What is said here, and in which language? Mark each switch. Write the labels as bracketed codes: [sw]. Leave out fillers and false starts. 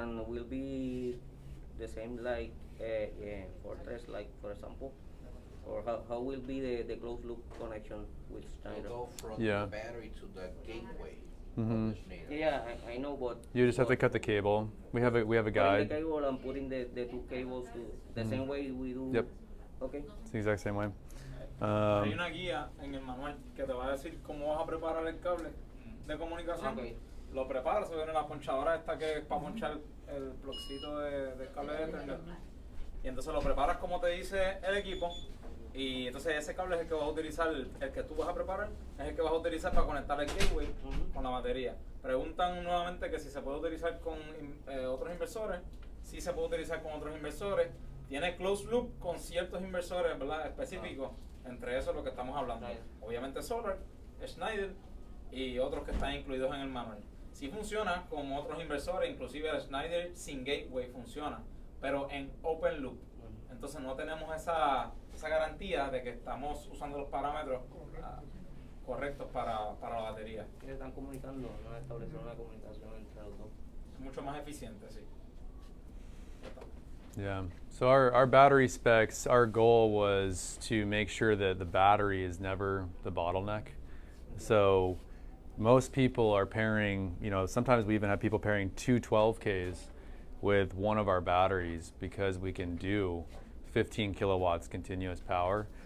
[en] And will be the same like Fortress, like for example? Or how will be the closed loop connection with Schneider? Go from Yeah. the battery to the gateway. Mhm. Of the Schneider. Yeah, I know, but You just have to cut the cable. We have a putting guide. the cable and putting the two cables to the same way we do. Yep. Okay. It's the exact same way. [es] Hay una guía en el manual que te va a decir cómo vas a preparar el cable de comunicación. [en] Okay. [es] Lo preparas, se viene la ponchadora esta que es para ponchar el plugcito del cable de Ethernet. Y entonces lo preparas como te dice el equipo. Y entonces ese cable es el que vas a utilizar, el que tú vas a preparar, es el que vas a utilizar para conectar el gateway con la batería. Preguntan nuevamente que si se puede utilizar con otros inversores. Sí se puede utilizar con otros inversores. Tiene closed loop con ciertos inversores, ¿verdad? Específicos. Entre esos lo que estamos hablando. Obviamente Solar, Schneider y otros que están incluidos en el manual. Sí funciona con otros inversores, inclusive el Schneider sin gateway funciona, pero en open loop. Entonces no tenemos esa garantía de que estamos usando los parámetros correctos para la batería. Que están comunicando, no establecieron una comunicación entre los dos. Es mucho más eficiente, sí. [en] Yeah. So our battery specs, our goal was to make sure that the battery is never the bottleneck. So most people are pairing, sometimes we even have people pairing two 12Ks with one of our batteries because we can do 15 kilowatts continuous power.